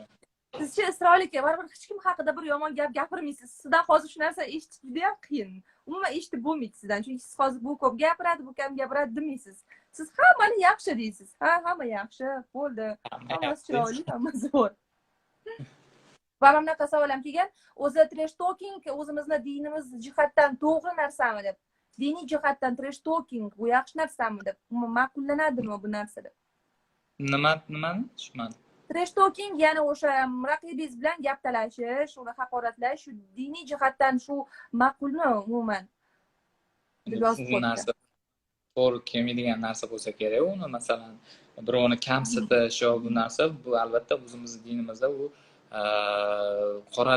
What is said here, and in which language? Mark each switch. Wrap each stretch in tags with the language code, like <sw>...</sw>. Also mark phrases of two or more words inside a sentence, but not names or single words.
<uz>Sizcha Isroil aka, baribir hech kim haqida bir yomon gap gapirmaysiz. Sizdan hozir shu narsa eshitish juda ham qiyin. Umuman eshitib bo'lmaydi sizdan. Chunki siz hozir bu ko'p gapiradi, bu kam gapiradi demaysiz. Siz hammani yaxshi deysiz. Ha, hamma yaxshi, bo'ldi. Hammasi chiroyli, hammasi zo'r. Va mana bunaqa savol ham kelgan. O'zi</uz> <en>trash talking</en> <uz>o'zimizni dinimiz jihatdan to'g'ri narsami deb. Diniy jihatdan</uz> <en>trash talking</en> <uz>bu yaxshi narsami deb. Ma'qullanadimi bu narsa deb. Nimani tushunmadim.</uz> <en>Trash talking</en> <uz>ya'ni o'sha raqibingiz bilan gap talashish, uni haqoratlash, shu diniy jihatdan shu ma'qulmi umuman? Bu narsa to'g'ri kelmaydigan narsa bo'lsa kerak. Uni masalan birovni kamsitish yo bu narsa, bu albatta o'zimizning dinimizda u qoralangan narsa.</uz>